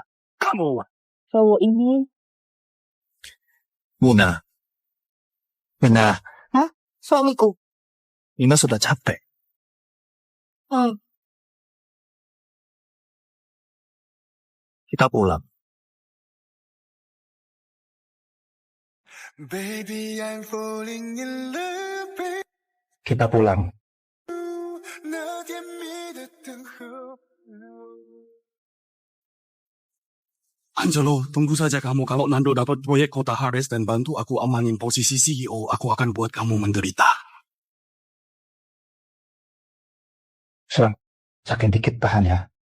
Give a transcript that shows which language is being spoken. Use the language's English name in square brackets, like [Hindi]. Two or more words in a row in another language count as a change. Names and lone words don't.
[Indonesian] Kamu, Cowok ini, Muna. Muna, suamiku. Ina sudah capek. Kita pulang. [English] Baby, I'm falling in love. [Indonesian] Kita pulang. [Korean] 너게 믿었던 [Indonesian] Angelo, tunggu saja kamu. Kalau Nando dapat proyek Kota Hares dan bantu aku amanin posisi CEO, aku akan buat kamu menderita. Sakit dikit tahan ya.